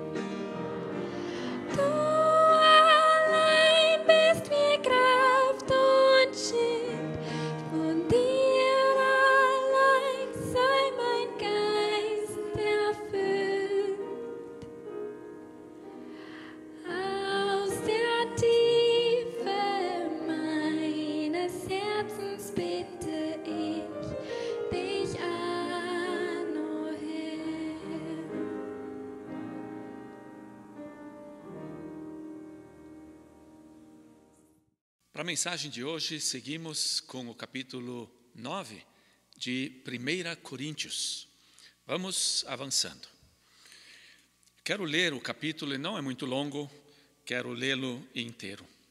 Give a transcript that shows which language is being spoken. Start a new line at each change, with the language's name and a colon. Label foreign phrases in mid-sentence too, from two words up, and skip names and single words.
German: Du allein bist mir Kraft und Schild, von dir allein sei mein Geist erfüllt. Aus der Tiefe meines Herzens bitte ich dich an, o Herr.
Portuguese: Para a mensagem de hoje, seguimos com o capítulo 9 de 1 Coríntios. Vamos avançando. Quero ler o capítulo, não é muito longo, quero lê-lo inteiro.